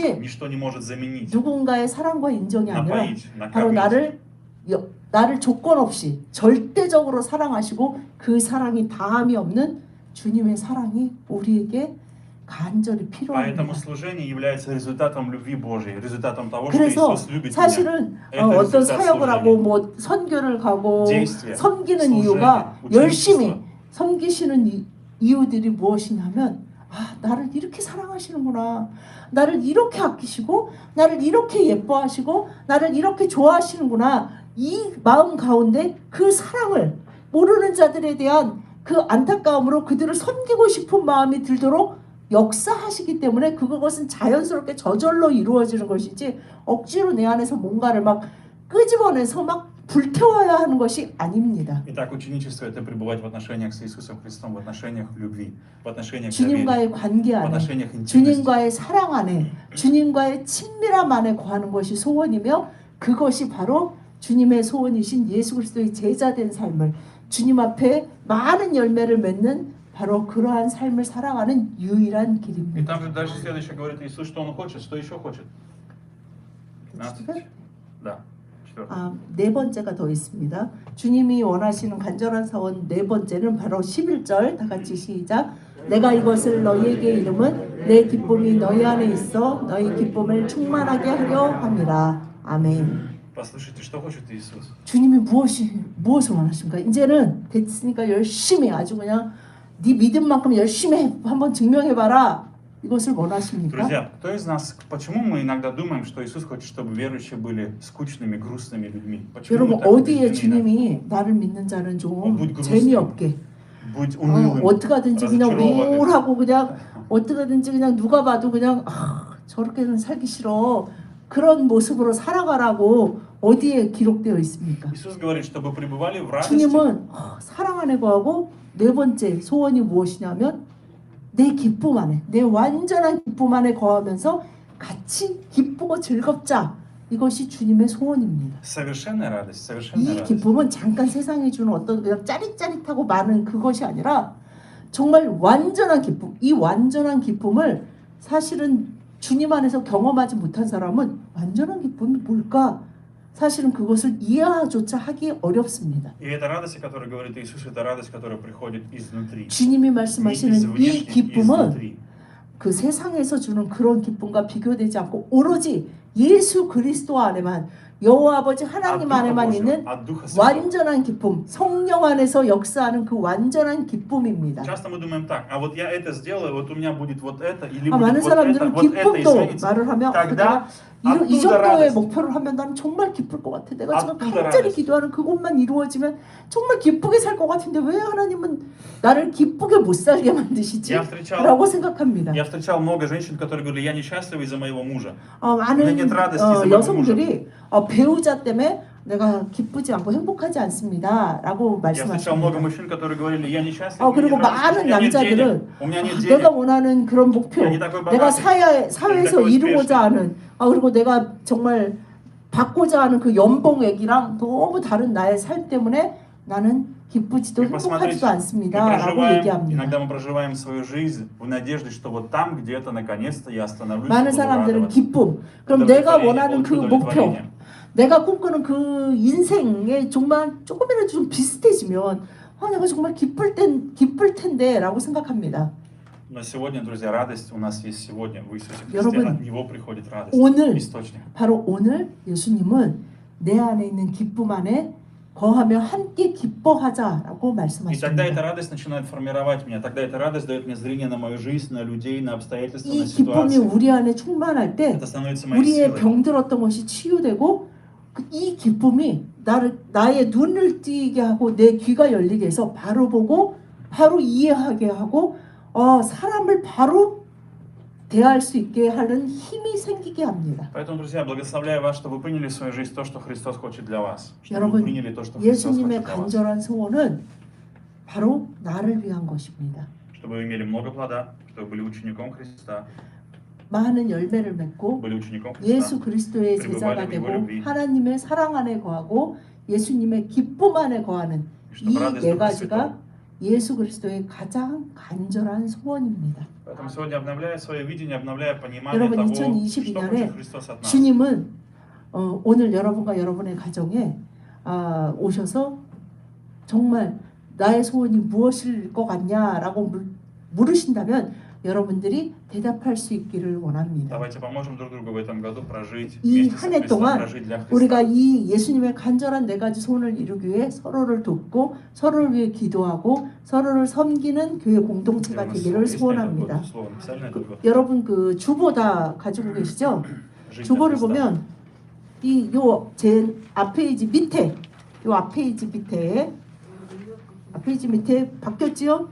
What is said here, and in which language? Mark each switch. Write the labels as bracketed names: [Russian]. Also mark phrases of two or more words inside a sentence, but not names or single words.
[Russian] Ничто не может заменить, [Korean] 누군가의 사랑과 인정이 아니라 [Russian] напоить, [Korean] 바로 [Russian] накормить. [Korean] 나를 조건 없이 절대적으로 사랑하시고 그 사랑이 다함이 없는 주님의 사랑이 우리에게 간절히 [Russian] Поэтому [Korean] 필요합니다. [Russian] служение является результатом любви Божьей, результатом того, что [Korean] 그래서 [Russian] Иисус любит меня. [Korean] 사실은 [Russian] Это [Korean] 어떤 [Russian] результат [Korean] 사역을 하고 [Russian] служения. [Korean] 뭐 선교를 가고 [Russian] действия, [Korean] 섬기는 [Russian] служение, [Korean] 이유가 [Russian] ученичество. [Korean] 열심히 섬기시는 이유들이 무엇이냐면 나를 이렇게 사랑하시는구나. 나를 이렇게 아끼시고 나를 이렇게 예뻐하시고 나를 이렇게 좋아하시는구나. 이 마음 가운데 그 사랑을 모르는 자들에 대한 그 안타까움으로 그들을 섬기고 싶은 마음이 들도록 역사하시기 때문에 그것은 자연스럽게 저절로 이루어지는 것이지 억지로 내 안에서 뭔가를 막 끄집어내서 막 불태워야 하는 것이 아닙니다. [Russian] Итак, ученичество – это пребывать в отношениях с Иисусом Христом, в отношениях любви, в отношениях доверия, [Korean] 주님과의 관계 [Russian] в [Korean] 안에 [Russian] отношениях интимности. [Korean] 주님과의 사랑 안에 주님과의 친밀함 안에 거하는 것이 소원이며 그것이 바로 주님의 소원이신 예수 그리스도의 제자된 삶을 주님 앞에 많은 열매를 맺는 바로 그러한 삶을 살아가는 유일한 [Russian] И [Korean] 길입니다. [Russian] там же дальше следующее говорит Иисус, что Он хочет, что еще хочет. 15. Да, 4. [Korean] 네 번째가 더 있습니다. 주님이 원하시는 간절한 사원 네 번째는 바로 11절 다 같이 시작. 내가 이것을 너희에게 이름은 내 기쁨이 너희 안에 있어 너희 기쁨을 충만하게 하려 함이라. 아멘. [Russian] Послушайте, что хочет Иисус. [Korean] 주님이 무엇을 원하십니까? 이제는 됐으니까 열심히 아주 그냥 네 믿음만큼 열심히 한번 증명해봐라. 이것을 원하십니까? [Russian] Друзья, кто из нас, почему мы иногда думаем, что Иисус хочет, чтобы верующие были скучными, грустными людьми? Почему [Korean] 여러분 [Russian] мы так [Korean] 어디에 [Russian] убеждены? [Korean] 주님이 나를 믿는 자는 좀 [Russian] будь грустным. [Korean] 재미없게 [Russian] Будь унылым, [Korean] 어떻게 하든지 그냥 [Russian] разочарованным. [Korean] 우울하고 그냥 어떻게 하든지 그냥 누가 봐도 그냥 저렇게는 살기 싫어 그런 모습으로 살아가라고 어디에 기록되어 있습니까? [Russian] Иисус говорит, чтобы пребывали в радости. [Korean] 주님은 사랑 안에 거하고 네 번째 소원이 무엇이냐면 내 기쁨 안에 내 완전한 기쁨 안에 거하면서 같이 기쁘고 즐겁자. 이것이 주님의 소원입니다. [Russian] Совершенная радость, совершенная [Korean] 이 [Russian] радость. [Korean] 기쁨은 잠깐 세상에 주는 어떤 그냥 짜릿짜릿하고 많은 그것이 아니라 정말 완전한 기쁨. 이 완전한 기쁨을 사실은 주님 안에서 경험하지 못한 사람은 완전한 기쁨이 뭘까? 사실은 그것을 이해조차 하기 어렵습니다. [Russian] И эта радость, о которой говорит Иисус, это радость, которая приходит изнутри. [Korean] 주님이 [Russian] Не из [Korean] 말씀하시는 이 [Russian] внешней, [Korean] 기쁨은 [Russian] изнутри. [Korean] 그 세상에서 주는 그런 기쁨과 비교되지 않고 오로지 예수 그리스도 안에만 여호와 아버지 [Russian] От [Korean] 하나님 [Russian] Духа [Korean] 안에만 [Russian] Божьего, [Korean] 있는 [Russian] от Духа Святого. [Korean] 완전한 기쁨, 성령 안에서 역사하는 그 완전한 기쁨입니다. [Russian] Часто мы думаем так, а вот я это сделаю, вот у меня будет вот это, или [Korean] 많은 [Russian] будет вот это, [Korean] 사람들은 [Russian] вот это [Korean] 기쁨도 [Russian] изменится. [Korean] 말을 하면 [Russian] Тогда [Korean] 내가 이 [Russian] оттуда [Korean] 정도의 [Russian] радость. [Korean] 목표를 하면 나는 정말 기쁠 것 같아. 내가 지금 [Russian] оттуда [Korean] 간절히 [Russian] радость. [Korean] 기도하는 그것만 이루어지면 정말 기쁘게 살 것 같은데 왜 하나님은 나를 기쁘게 못 살게 만드시지? [Russian] Я встречал, [Korean] 라고 생각합니다. [Russian] я встречал много женщин, которые говорили, я несчастлива из-за моего мужа. [Korean] 많은 [Russian] нет радости из-за моего [Korean] 여성들이 배우자 때문에 내가 기쁘지 않고 행복하지 않습니다. 라고 [Russian] Я встречал много [Korean] 말씀하십니다. [Russian] мужчин, которые говорили, я несчастлив, [Korean] 그리고 [Russian] мне не нравится, [Korean] 많은 [Russian] у меня нет денег, [Korean] 남자들은 [Russian] у меня нет [Korean] 내가 [Russian] денег. [Korean] 원하는 그런 목표, [Russian] Я не такой [Korean] 내가 [Russian] богатый, [Korean] 사회에서 [Russian] я не такой [Korean] 이루고자 [Russian] успешный. [Korean] 하는 그리고 내가 정말 받고자 하는 그 연봉액이랑 너무 다른 나의 삶 때문에 나는 기쁘지도 [Russian] И посмотрите, [Korean] 행복하지도 [Russian] мы [Korean] 않습니다. 라고 [Russian] проживаем, [Korean] 얘기합니다. [Russian] иногда мы проживаем свою жизнь в надежде, что вот там где-то наконец-то я остановлюсь и [Korean] 많은 [Russian] буду [Korean] 사람들은 [Russian] радоваться. [Korean] 기쁨, 그럼 내가 [Russian] удовлетворение, [Korean] 원하는 그 목표, [Russian] удовлетворение. [Korean] 내가 꿈꾸는 그 인생에 정말 조금이라도 좀 비슷해지면 내가 정말 기쁠 텐데 라고 생각합니다. [Russian] Но сегодня, друзья, радость у нас есть сегодня в Иисусе Христе. [Korean] 여러분, [Russian] От Него приходит радость. [Korean] 오늘 [Russian] Источник. [Korean] 바로 오늘 예수님은 내 안에 있는 기쁨 안에 거하며 함께 기뻐하자라고 [Russian] И тогда [Korean] 말씀하십니다. [Russian] эта радость начинает формировать меня. Тогда эта радость дает мне зрение на мою жизнь, на людей, на обстоятельства, [Korean] 이 [Russian] на [Korean] 기쁨이 [Russian] ситуации. [Korean] 우리 안에 충만할 때 [Russian] Это становится моей [Korean] 우리의 [Russian] силой. [Korean] 병들었던 것이 치유되고 이 기쁨이 나의 눈을 띄게 하고 내 귀가 열리게 해서 바로 보고 바로 이해하게 하고 사람을 바로 대할 수 있게 하는 힘이 생기게 합니다. [Russian] Поэтому, друзья, благословляю вас, что вы приняли в свою жизнь то, что Христос хочет для вас. Что вы [Korean] 여러분, [Russian] приняли то, что Христос [Korean] 예수님의 [Russian] хочет для вас. [Korean] 간절한 소원은 바로 나를 위한 것입니다. [Russian] Чтобы вы имели много плода, чтобы вы были учеником Христа, [Korean] 많은 열매를 맺고 [Russian] были учеником [Korean] 예수 [Russian] Христа. [Korean] 그리스도의 제자가 되고 하나님의 사랑 안에 거하고 예수님의 기쁨 안에 거하는 이 네 가지가 예수 그리스도의 가장 간절한 소원입니다. [Russian] Поэтому сегодня обновляя свое видение, обновляя понимание [Korean] 여러분, [Russian] того, что [Korean] 2022년에 [Russian] хочет Христос от нас. [Korean] 주님은 오늘 여러분과 여러분의 가정에 오셔서 정말 나의 소원이 무엇일 것 같냐라고 물으신다면 여러분들이 대답할 수 있기를 원합니다. [Russian] Давайте поможем друг другу в этом году прожить [Korean] 이 [Russian] вместе со [Korean] 한 해 [Russian] Христом, [Korean] 동안 [Russian] прожить для Христа. [Korean] 우리가 이 예수님의 간절한 네 가지 소원을 이루기 위해 서로를 돕고 서로를 위해 기도하고 서로를 섬기는 교회 공동체가 되기를 소원합니다. 여러분 그 주보 다 가지고 계시죠? 주보를 보면 제 앞페이지 밑에 앞페이지 밑에 바뀌었지요?